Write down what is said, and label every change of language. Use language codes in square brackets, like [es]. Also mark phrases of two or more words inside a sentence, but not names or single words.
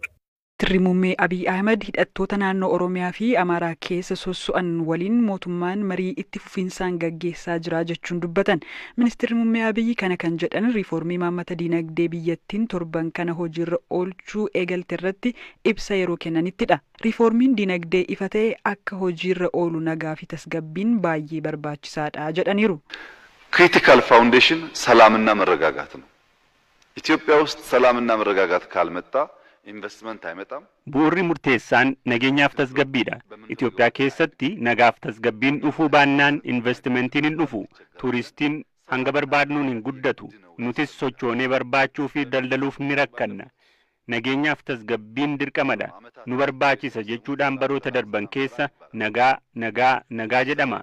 [om] Ministeerri Muummee Abiy Ahmed hidhattoota naannoo Oromiyaa fi Amaaraa keessa sosso'an waliin mootummaan marii itti fufinsaan gaggeessaa jira jechuun dubbatan. Ministeerri Muummee Abiy kana kan jedhan riiformii maammata diinagdee biyyattiin torban kana hojiirra oolchuu eegalte irratti ibsa yeroo kennanittidha. Riiformiin diinagdee ifa ta'e akka hojiirra oolu nagaa fi tasgabbiin baay'ee barbaachisaadha jedhaniiru. [en] critical foundation [am] ሰላምና መረጋጋት ነው። ኢትዮጵያ ውስጥ ሰላምና መረጋጋት ካልመጣ ኢንቨስትመንት አይመጣም። [om] bu'uurri murteessaan nageenyaaf tasgabbiidha. Itoophiyaa keessatti nagaaf tasgabbiin dhufuu baannaan investimentiin hin dhufu. Tuuristiin hanga barbaadnuun hin guddatu. Nutis sochoonee barbaachuu fi daldaluuf ni rakkanna. Nageenyaaf tasgabbiin dirqamadha. Nu barbaachisa jechuudhaan baroota darban keessa nagaa jedhama.